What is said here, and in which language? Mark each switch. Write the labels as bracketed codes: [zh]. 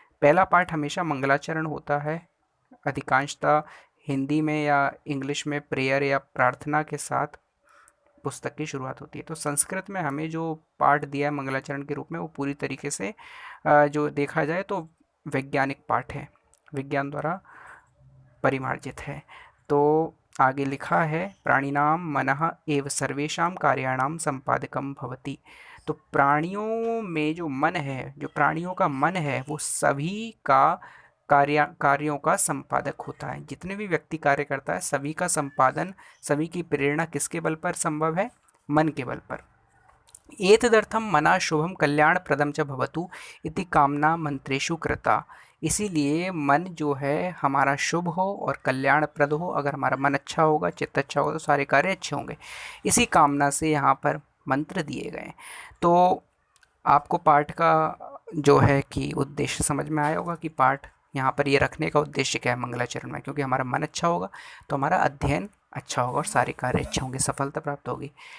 [hi] पहला पाठ हमेशा मंगलाचरण होता है, अधिकांशतः हिंदी में या इंग्लिश में प्रेयर या प्रार्थना के साथ पुस्तक की शुरुआत होती है। तो संस्कृत में हमें जो पाठ दिया है मंगलाचरण के रूप में वो पूरी तरीके से जो देखा जाए तो वैज्ञानिक पाठ है, विज्ञान द्वारा परिमार्जित है। तो आगे लिखा है [sa] प्राणिनां मनः एव सर्वेषां कार्याणां संपादकं भवति। [hi] तो प्राणियों में जो मन है, जो प्राणियों का मन है, वो सभी का कार्यों का संपादक होता है। जितने भी व्यक्ति कार्य करता है सभी का संपादन, सभी की प्रेरणा किसके बल पर संभव है? मन के बल पर। [sa] एतदर्थं मना शुभम कल्याणप्रदं च भवतु इति कामना मंत्रेषु कृता। [hi] इसीलिए मन जो है हमारा शुभ हो और कल्याणप्रद हो। अगर हमारा मन अच्छा होगा, चित्त अच्छा होगा तो सारे कार्य अच्छे होंगे। इसी कामना से यहाँ पर मंत्र दिए गए। तो आपको पाठ का जो है कि उद्देश्य समझ में आया होगा कि पाठ यहाँ पर ये रखने का उद्देश्य क्या है मंगलाचरण में, क्योंकि हमारा मन अच्छा होगा तो हमारा अध्ययन अच्छा होगा और सारे कार्य अच्छे होंगे, सफलता प्राप्त होगी।